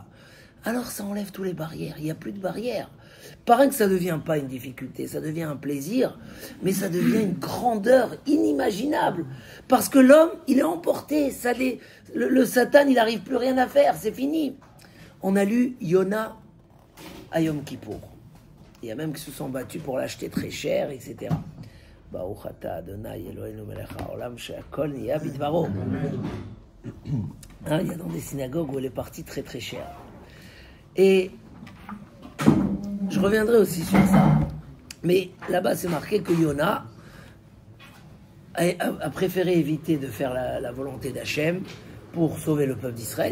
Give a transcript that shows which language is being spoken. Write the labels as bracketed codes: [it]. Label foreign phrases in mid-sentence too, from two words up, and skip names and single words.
[fr] Alors ça enlève toutes les barrières, il n'y a plus de barrières. Pareil que ça ne devient pas une difficulté, ça devient un plaisir, mais ça devient une grandeur inimaginable. Parce que l'homme, il est emporté, le Satan, il n'arrive plus rien à faire, c'est fini. On a lu Yona à Yom Kippour. Il y a même qui se sont battus pour l'acheter très cher, etc. [he] ברוך אתה אדוני אלוהינו מלך העולם שהכל נהיה בדברו. [fr] Il y a dans des synagogues où elle est partie très très chère. Et je reviendrai aussi sur ça. Mais là-bas, c'est marqué que Yona a préféré éviter de faire la volonté d'Hachem pour sauver le peuple d'Israël.